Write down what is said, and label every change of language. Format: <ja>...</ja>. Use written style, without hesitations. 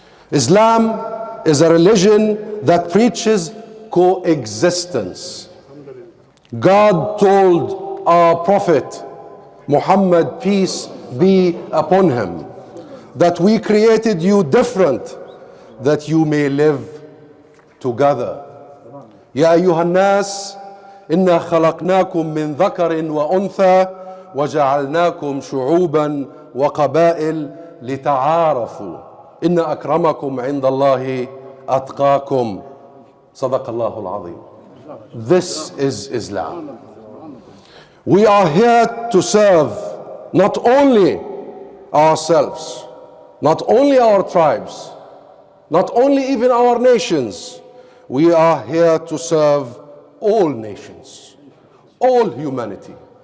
<en>Islam is a religion that preaches coexistence. God told our Prophet Muhammad, peace be upon him, that we created you different, that you may live together.</en> <ar>يا أيها الناس إنا خلقناكم من ذكر وأنثى وجعلناكم شعوبا وقبائل لتعارفوا إن أكرمكم عند الله أتقاكم صدق الله العظيم.</ar> <en>This is Islam. We are here to serve not only ourselves, not only our tribes, not only even our nations. We are here to serve all nations, all humanity.</en>